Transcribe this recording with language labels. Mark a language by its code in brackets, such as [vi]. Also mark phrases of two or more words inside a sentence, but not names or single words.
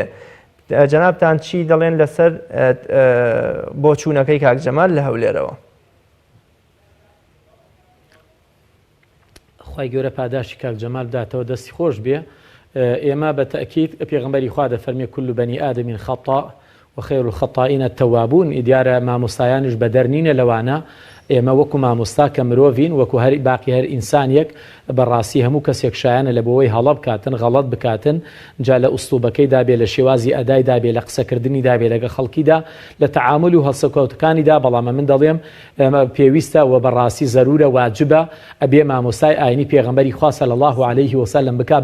[ckb] جەنابتان چی دەڵێن لەسەر بۆ چوونەکەی کاک جەمال لە هەولێرەوە؟ خی گەورە پاداشی کاک جەمال بداتەوە دەستی خۆش بێ. ئێمە بە تەکید پێغەمبەری خوا دەفەرمێ [ar] كل بني آدم خطاء وخير الخطائين التوابون. [ckb] دیارە مامۆستایانش بە دەرنینە لەوانە ئێمە وەکو مامۆستا کە مرۆڤین وەکو هەر باقی هەر ئینسانیەک بەڕاستی هەموو کەسێک شایانە لە بۆەوەی هەڵە بکاتن غەڵەت بکاتن جا لە ئوستوبەکەیدا بێ لە شێوازی ئەدایدا بێ لە قسەکردنیدا بێ لەگە خەڵکیدا لە تەعامل و هەڵسەکەوتەکانیدا بەڵام من دەڵێم پێویستە و بەڕاستی زەرورە واجبە ئەبێ مامۆستای ئاینی پێغەمبەری خوا [ar] صلی الله عليه وسلم [ckb] بکا